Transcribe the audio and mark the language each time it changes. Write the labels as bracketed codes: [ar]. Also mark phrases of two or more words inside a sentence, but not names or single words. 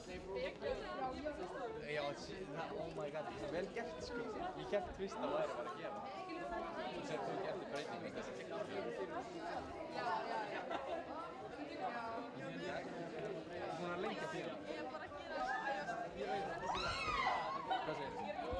[is] Já, [en] oh my god, [is] það er vel gert sko. Ég hélt fyrst að það væri bara að gera. Þú sér þú ekki eftir breytingum í þessu tekník. Þú er að lengja fyrir. Hvað segir þú?